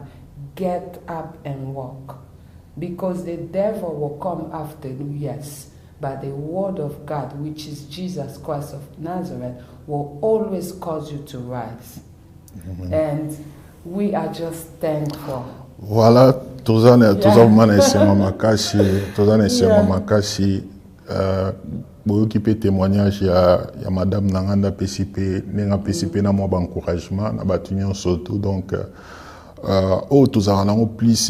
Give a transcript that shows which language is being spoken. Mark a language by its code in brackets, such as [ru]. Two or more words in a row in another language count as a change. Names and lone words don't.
[en] Get up and walk. Because the devil will come after you, yes. But the Word of God, which is Jesus Christ of Nazareth, will always cause you to rise. And we are just thankful. [ln] Voilà, tozana esema makashi boyoki pe témoignage ya madame Nanganda PCP nenga PCP na mo encouragement na batunyo surtout, donc tozala nango plus